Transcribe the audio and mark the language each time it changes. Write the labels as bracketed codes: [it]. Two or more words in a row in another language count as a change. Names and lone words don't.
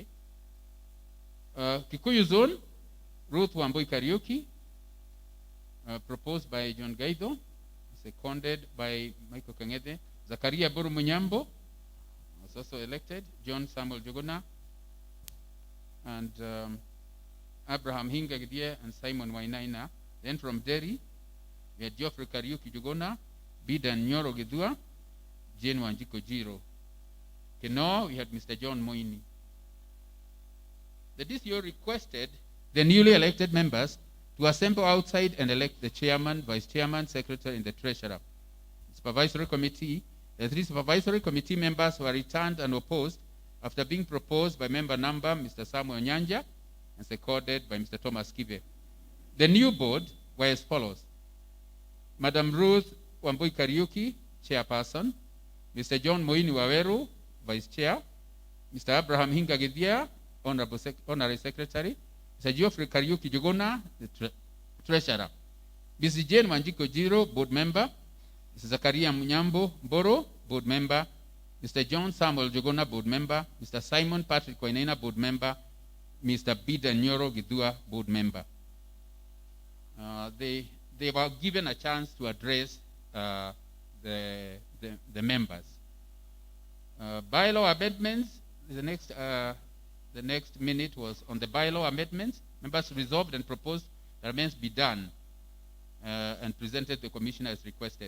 [en] Kikuyu Zone, Ruth Wambui Kariuki, proposed by John Gaido, seconded by Michael Kangede. Zakaria Buru Munyambo was also elected. John Samuel Jogona, and Abraham Hingagidie and Simon Wainaina. Then from Derry, we had Geoffrey Kariuki Jogona, Bidan Nyoro Gidua, Jane Wanjiko Jiro. Keno, we had Mr. John Moini. The DCO requested the newly elected members to assemble outside and elect the chairman, vice chairman, secretary, and the treasurer. Supervisory committee, the 3 supervisory committee members were returned and opposed after being proposed by member number Mr. Samuel Nyanja and seconded by Mr. Thomas Kibe. The new board were as follows: Madam Ruth Wambui Kariuki, chairperson; Mr. John Moini Waweru, vice chair; Mr. Abraham Hingagidhia, honorary secretary; Mr. Geoffrey Kariuki Jogona, the treasurer; Mrs. Jane Wanjiko Jiro, board member; Mr. Zakaria Munyambo Boro, board member; Mr. John Samuel Jogona, board member; Mr. Simon Patrick Wainaina, board member; Mr. Bida Nyoro Gidua, board member. They were given a chance to address the members. Bylaw amendments, the next minute was on the bylaw amendments. Members resolved and proposed that amendments be done and presented to the commissioner as requested.